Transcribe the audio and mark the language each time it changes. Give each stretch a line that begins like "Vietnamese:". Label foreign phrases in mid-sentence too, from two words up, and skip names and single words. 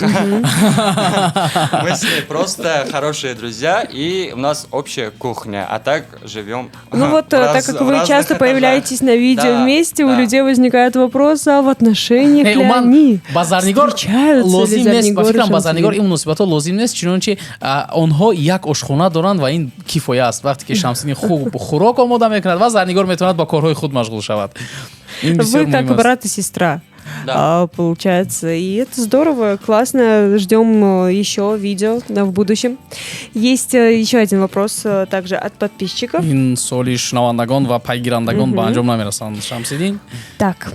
Russian: Мы с ней просто хорошие друзья, и у нас общая кухня, а так живем. Ну вот, так как вы часто появляетесь на видео вместе, у людей возникает вопрос, а в отношениях ли они встречаются ли
Tajik: базарнигор ин муносибатҳо лозим нест, чунончи онҳо як ошхона доранд ва ин кифоя аст. Вақте ки Шамсиддин хуб хӯрок омода мекунад ва зарнигор метавонад ба корҳои худ машғул шавад.
Russian: Вы как брат и сестра. Да. Получается. И это здорово, классно. Ждем еще видео в будущем. Есть еще один вопрос также от подписчиков. Так.